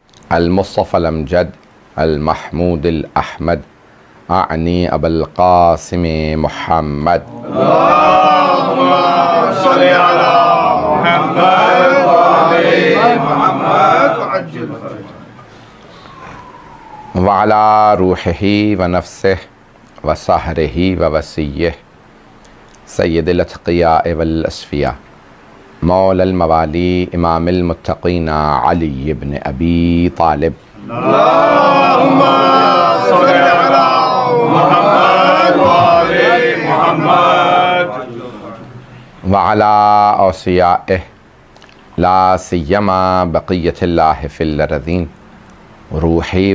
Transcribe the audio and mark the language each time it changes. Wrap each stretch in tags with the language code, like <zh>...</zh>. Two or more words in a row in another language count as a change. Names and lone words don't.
<ar>المصطفى الأمجد المحمود الأحمد آني أبي القاسم محمد وعلى روحه ونفسه وصهره ووصيه سيد الأتقياء وال الأصفياء مولى الموالي إمام المتقين علي بن أبي طالب اللهم صل على محمد و آل محمد وعلى أوصيائه لا سيما بقية الله في الأرضين روحي</ar>